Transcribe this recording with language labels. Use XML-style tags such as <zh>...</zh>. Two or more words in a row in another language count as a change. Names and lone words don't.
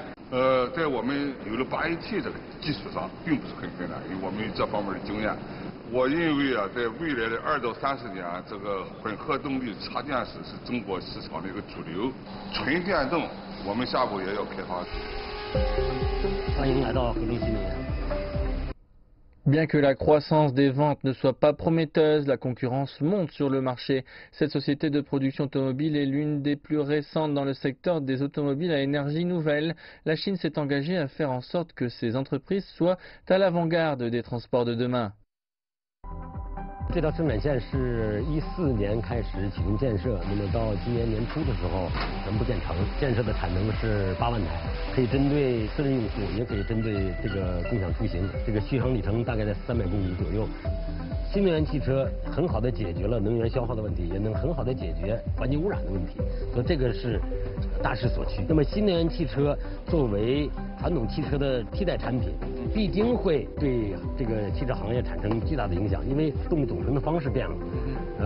<zh>在我们有了8 AT 这个基础上，并不是很困难，因为我们有这方面的经验。我认为啊，在未来的2到30年，这个混合动力插电式是中国市场的一个主流。纯电动，我们下步也要开发。欢迎来到河中新能源。</zh> <fr>Bien que la croissance des ventes ne soit pas prometteuse, la concurrence monte sur le marché. Cette société de production automobile est l'une des plus récentes dans le secteur des automobiles à énergie nouvelle. La Chine s'est engagée à faire en sorte que ces entreprises soient à l'avant-garde des transports de demain.</fr> <zh>这条生产线是14年开始启动建设，那么到今年年初的时候全部建成。建设的产能是8万台，可以针对私人用户，也可以针对这个共享出行。这个续航里程大概在300公里左右。新能源汽车很好的解决了能源消耗的问题，也能很好的解决环境污染的问题，所以这个是大势所趋。那么新能源汽车作为传统汽车的替代产品，必定会对这个汽车行业产生巨大的影响，因为动力总成的方式变了。</zh>